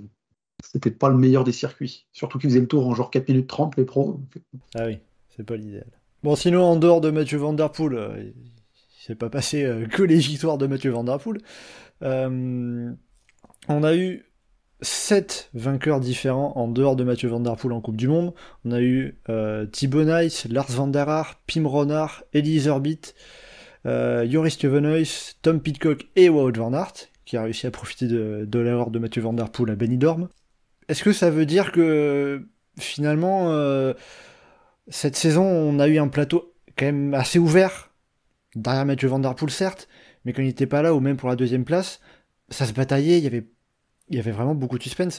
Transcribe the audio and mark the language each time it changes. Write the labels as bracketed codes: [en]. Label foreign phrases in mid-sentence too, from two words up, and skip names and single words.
[fr] C'était pas le meilleur des circuits. Surtout qu'ils faisaient le tour en genre 4 minutes 30, les pros. Ah oui, c'est pas l'idéal. Bon, sinon, en dehors de Mathieu Van Der Poel, il s'est pas passé que les victoires de Mathieu Van Der Poel. On a eu 7 vainqueurs différents en dehors de Mathieu Van Der Poel en Coupe du Monde. On a eu Thibaut Nys, Lars van der Haar, Pim Ronhaar, Elie Zerbit, Joris Stuyvenhuis, Tom Pidcock et Wout van Aert, qui a réussi à profiter de l'erreur de Mathieu Van Der Poel à Benidorm. Est-ce que ça veut dire que finalement, cette saison, on a eu un plateau quand même assez ouvert, derrière Mathieu Van Der Poel certes, mais quand il n'était pas là, ou même pour la 2e place, ça se bataillait, il y avait vraiment beaucoup de suspense.